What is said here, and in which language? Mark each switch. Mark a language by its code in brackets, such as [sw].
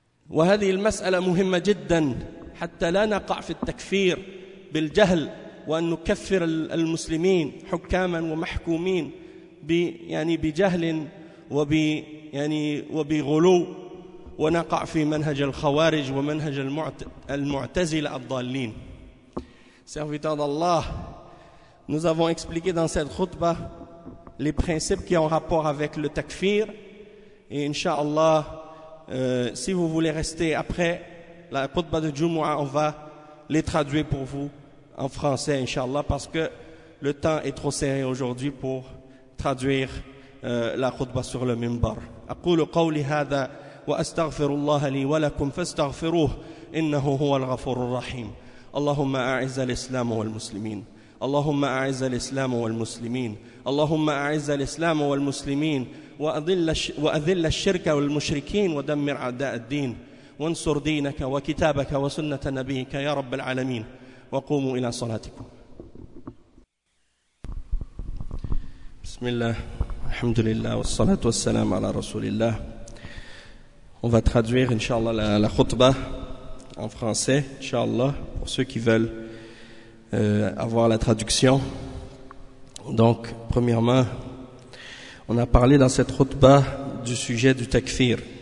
[ar] وهذه المسألة مهمة جدا حتى لا نقع في التكفير بالجهل، وأن نكفر المسلمين حكاما ومحكومين بجهل وبغلو، ونقع في منهج الخوارج ومنهج المعتزلة الضالين. [fr] Serviteur d'Allah, nous avons expliqué dans cette khutbah les principes qui ont rapport avec le takfir. Et inshallah, si vous voulez rester après la khutbah de Jumu'ah, on va les traduire pour vous en français, inshallah, parce que le temps est trop serré aujourd'hui pour traduire la khutbah sur le minbar. [ar] أقول قولي هذا وأستغفر الله لي ولكم فاستغفروه إنه هو الغفور الرحيم. اللهم أعز الإسلام والمسلمين، اللهم أعز الإسلام والمسلمين، اللهم أعز الإسلام والمسلمين، وأذل الشرك والمشركين، ودمر أعداء الدين، وانصر دينك وكتابك وسنة نبيك يا رب العالمين، وقوموا إلى صلاتكم. بسم الله، الحمد لله، والصلاة والسلام على رسول الله. [fr] On va traduire inshallah la khutbah en français, inshallah, pour ceux qui veulent avoir la traduction. Donc, premièrement, on a parlé dans cette khutbah du sujet du takfir.